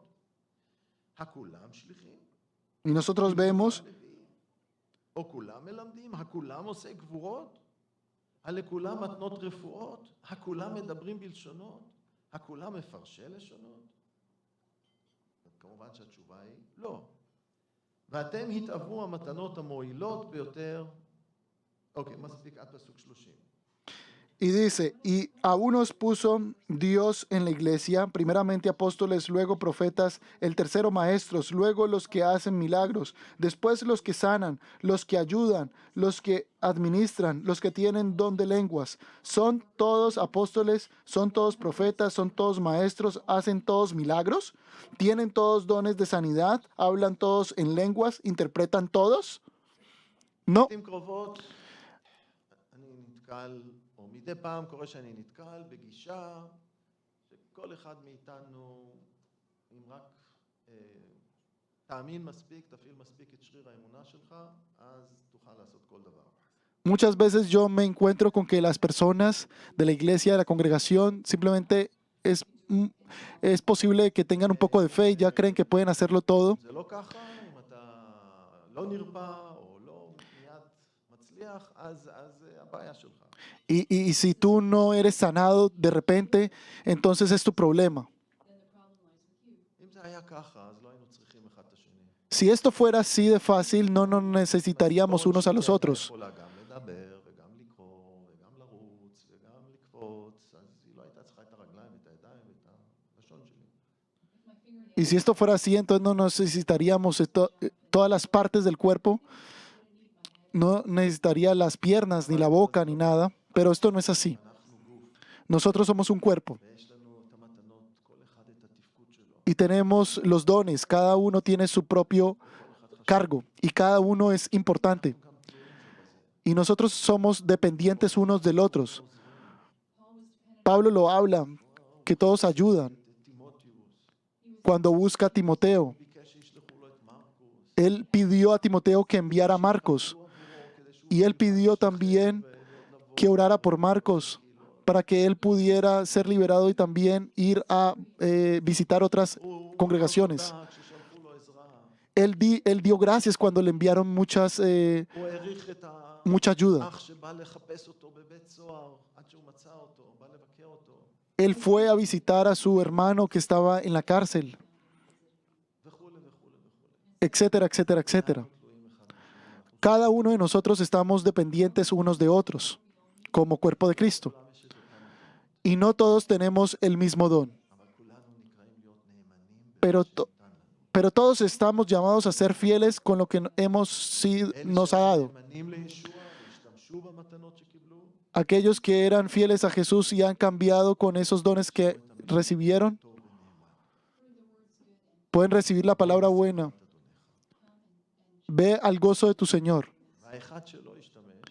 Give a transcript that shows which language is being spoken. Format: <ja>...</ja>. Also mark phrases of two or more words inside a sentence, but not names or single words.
<he>הכולם שליחים?</he> <es>y nosotros vemos</es> <he>או כולם מלמדים? הכולם עושי גבורות? לכולם מתנות רפואות? הכולם מדברים בלשונות? הכולם מפרשי לשונות? כמובן שהתשובה היא לא. ואתם התאוו המתנות המועילות ביותר. אוקיי, מספיק עד פסוק 30.</he> <es>y dice, y a unos puso Dios en la iglesia, primeramente apóstoles, luego profetas, el tercero maestros, luego los que hacen milagros, después los que sanan, los que ayudan, los que administran, los que tienen don de lenguas. ¿Son todos apóstoles? ¿Son todos profetas? ¿Son todos maestros? ¿Hacen todos milagros? ¿Tienen todos dones de sanidad? ¿Hablan todos en lenguas? ¿Interpretan todos? No.</es> <he>לעתים קרובות אני נתקל, או מדי פעם קורה שאני נתקל בגישה שכל אחד מאיתנו, אם רק תאמין מספיק, תפעיל מספיק את שריר האמונה שלך, אז תוכל לעשות כל דבר.</he> <es>Muchas veces yo me encuentro con que las personas de la iglesia, de la congregación, simplemente es posible que tengan un poco de fe y ya creen que pueden hacerlo todo.</es> <he>זה לא ככה, אם אתה לא נרפא או לא מיד מצליח, אז הבעיה שלך.</he> <es>Y si tú no eres sanado de repente, entonces es tu problema.</es> <he>אם זה היה ככה, אז לא היינו צריכים אחד את השני.</he> <es>Si esto fuera así de fácil, no nos necesitaríamos unos a los otros.</es> <he>יכולה גם לדבר וגם לקרוא וגם לרוץ וגם לקפוץ, אז היא לא הייתה צריכה את הרגליים ואת הידיים ואת הלשון שלי.</he> <es>Y si esto fuera así, entonces no necesitaríamos todas las partes del cuerpo. No necesitaría las piernas, ni la boca, ni nada. Pero esto no es así.</es> <he>אנחנו גוף,</he> <es>Nosotros somos un cuerpo</es> <he>ויש לנו את המתנות, כל אחד את התפקוד שלו.</he> <es>y tenemos los dones. Cada uno tiene su propio cargo y cada uno es importante. Y nosotros somos dependientes unos del otros. Pablo lo habla, que todos ayudan. cuando busca a Timoteo.</es> <he>ביקש שישלחו לו את מרקוס.</he> <es>Él pidió a Timoteo que enviara a Marcos. Y él pidió también que orara por Marcos para que él pudiera ser liberado y también ir a visitar otras congregaciones.</es> <he>כששלחו לו עזרה.</he> <es>Él dio gracias cuando le enviaron mucha</es> <he>הוא העריך את</he> <es>ayuda.</es> <he>האח שבא לחפש אותו בבית סוהר עד שהוא מצא אותו, בא לבקר אותו,</he> <es>Él fue a visitar a su hermano que estaba en la cárcel,</es> <he>וכולי וכולי וכולי.</he> <es>etcétera, etcétera, etcétera. Cada uno de nosotros estamos dependientes unos de otros, como cuerpo de Cristo. Y no todos tenemos el mismo don.</es> <he>אבל כולנו נקראים להיות נאמנים</he> <es>Pero todos estamos llamados a ser fieles con lo que nos ha dado.</es> <he>נאמנים לישוע והשתמשו במתנות שקיבלו,</he> <es>Aquellos que eran fieles a Jesús y han cambiado con esos dones que recibieron, pueden recibir la palabra buena. Ve al gozo de tu Señor.</es> <he>והאחד שלא השתמש,</he>